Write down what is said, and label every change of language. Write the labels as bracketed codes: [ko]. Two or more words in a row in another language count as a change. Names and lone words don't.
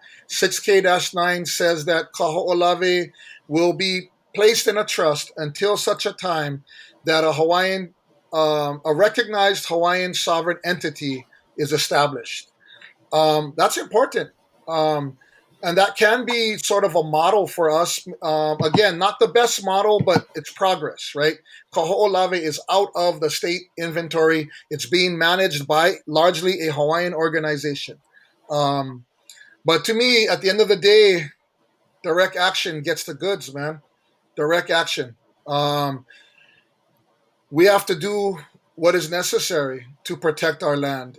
[en] 6K-9 says that Kahoʻolawe will be placed in a trust until such a time that a recognized Hawaiian sovereign entity is established. That's important. And that can be sort of a model for us. Again, not the best model, but it's progress, right? Kahoʻolawe is out of the state inventory. It's being managed by largely a Hawaiian organization. But to me, at the end of the day, direct action gets the goods, man. Direct action. We have to do what is necessary to protect our land.